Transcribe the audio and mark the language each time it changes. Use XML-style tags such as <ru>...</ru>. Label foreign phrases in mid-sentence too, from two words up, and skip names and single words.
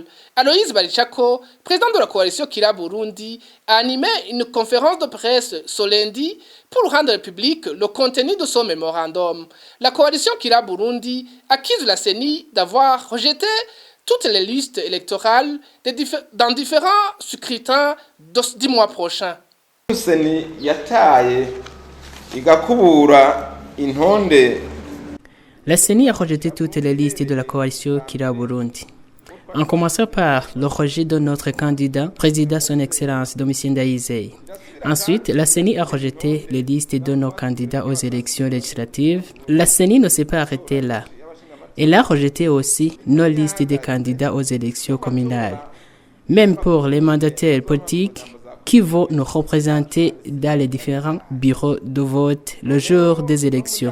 <fr>Aloïs Barichako, président de la coalition Kira Burundi, a animé une conférence de presse ce lundi pour rendre public le contenu de son mémorandum. La coalition Kira Burundi accuse la CENI d'avoir rejeté toutes les listes électorales dans différents scrutins du mois prochain.</fr> <rn>CENI yataye igakubura intonde.</rn> <fr>La CENI a rejeté toutes les listes de la coalition Kira Burundi. En commençant par le rejet de notre candidat, président son Excellence Domitien Ndayizeye. Ensuite, la CENI a rejeté les listes de nos candidats aux élections législatives. La CENI ne s'est pas arrêtée là. Elle a rejeté aussi nos listes des candidats aux élections communales, même pour les mandataires politiques qui vont nous représenter dans les différents bureaux de vote le jour des élections.</fr>